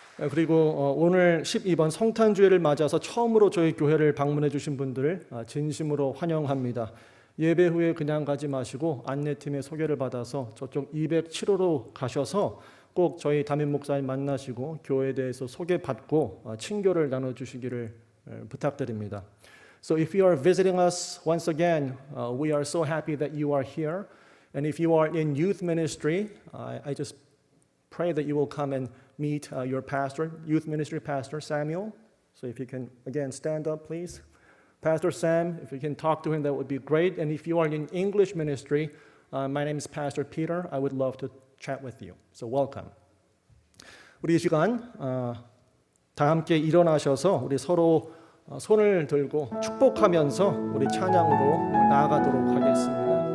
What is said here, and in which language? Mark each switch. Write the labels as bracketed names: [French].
[Korean] 그리고 오늘 12번 성탄주일을 맞아서 처음으로 저희 교회를 방문해 주신 분들 진심으로 환영합니다. 예배 후에 그냥 가지 마시고 안내팀의 소개를 받아서 저쪽 207호로 가셔서 꼭 저희 담임 목사님 만나시고 교회에 대해서 소개받고 친교를 나눠주시기를 부탁드립니다. [English] So if you are visiting us once again, we are so happy that you are here. And if you are in youth ministry, I just pray that you will come and meet your pastor, youth ministry pastor Samuel. So if you can again stand up, please. Pastor Sam, if you can talk to him, that would be great. And if you are in English ministry, my name is Pastor Peter. I would love to chat with you. So welcome. [Korean] 우리 이 시간 다 함께 일어나셔서 우리 서로 손을 들고 축복하면서 우리 찬양으로 나아가도록 하겠습니다.